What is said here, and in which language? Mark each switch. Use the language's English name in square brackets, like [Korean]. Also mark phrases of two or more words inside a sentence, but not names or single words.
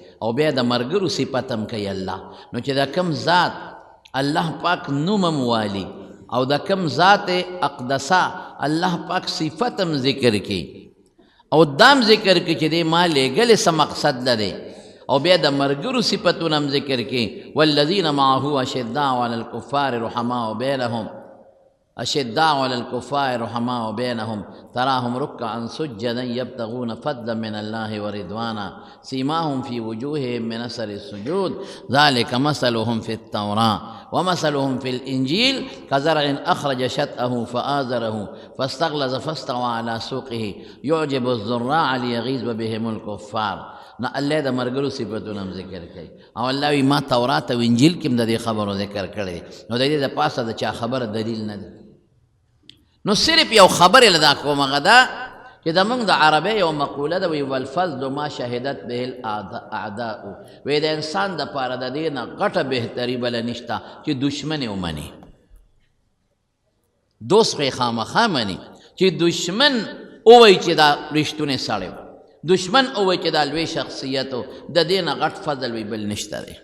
[Pashto] او بیا د ملګرو صفت هم کوي الله. نو چې د کوم ذات الله پاک نوم هم والي او د کوم ذات اقدسه الله پاک صفت هم ذکر کی او دام ذکر کی چې دی ما لېږلی څه مقصد لري، او بیا د ملګرو صفتونه هم ذکر کی. [Arabic] والذین معه اشداء علی الکفار رحماء بینهم، اشداء علی الکفار رحماء بینهم تراهم رکعا سجدا یبتغون فضلا من الله ورضوانا سیماهم فی وجوههم من اثر السجود ذلك مثلهم فی التوراة ومثلهم فی الانجیل كزرع اخرج شطأه فآزره فاستغلظ فاستوى على سوقه يعجب الزراع ليغيظ بهم الكفار. [Pashto] نه الله د ملګرو صفتونه هم ذکر کوي، او الله وایي ما تورات او انجیل کې هم د دې خبرو ذکر کړی دی. نو د دې د پاسه د چا خبره دلیل نه دی. نو صرف یو خبرې له دا کوم هغه ده چې زمونږ د عربۍ یو مقوله ده، وایي [Arabic] والفضل ما شهدت به الاعداء، [Pashto] وایي د انسان دپاره د دې نه غټه بهتري بله نشته چې دشمن یې ومني. دوست خو یې خامخا مني، چې دشمن ووایي چې دا رښتونی سړی و، دشمن ووایي چې دا لوی شخصیت و، د دې نه غټ فضل وی بل نشته دی.